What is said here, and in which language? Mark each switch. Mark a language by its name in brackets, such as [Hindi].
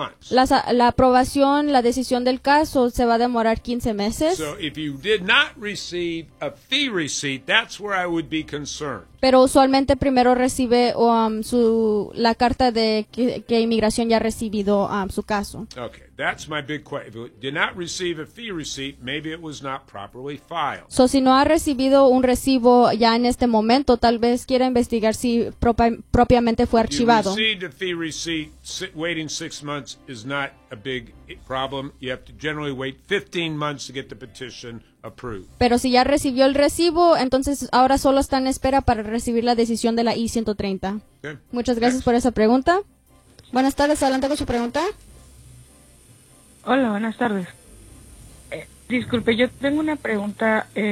[Spanish] La aprobación, la decisión del caso se va a demorar 15 meses. [English] So if you did not receive a fee receipt, that's where I would be concerned. [Spanish] Pero usualmente primero recibe la carta de que inmigración ya ha recibido su caso. [English] Okay, that's my big question. If you did not receive a fee receipt, maybe it was not properly filed. [Spanish] So si no ha recibido un recibo ya en este momento, tal vez quiera investigar si propiamente fue archivado. [English] If you received a fee receipt, waiting 6 months is not a big problem. You have to generally wait 15 months to get the petition approved. [Spanish] Pero si ya recibió el recibo, entonces ahora solo está en espera para recibir la decisión de la I-130. [English] Okay. [Spanish] Muchas gracias por esa pregunta. Buenas tardes, adelante con su pregunta. Hola, buenas tardes. Disculpe, yo tengo una pregunta.